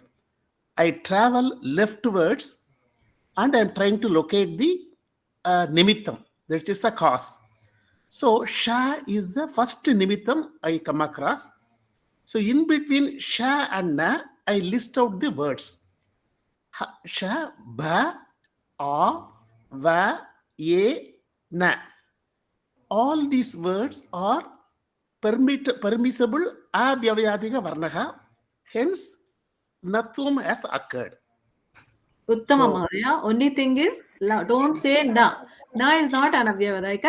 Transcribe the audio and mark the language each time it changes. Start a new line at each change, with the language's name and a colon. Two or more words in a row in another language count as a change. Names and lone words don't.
English: I travel leftwards and I am trying to locate the nimittam. That is the cause. So sha is the first nimittam I come across. So in between sha and na, I list out the words.
Sanskrit: Sha, ba, a, va, ye, na.
English: All these words are permissible
Sanskrit: avyavadika varnaha.
English: Hence, nathvam has occurred.
Sanskrit: Uttama Maharya.
English: Only thing is, don't say na. Na is not an avyavadayika.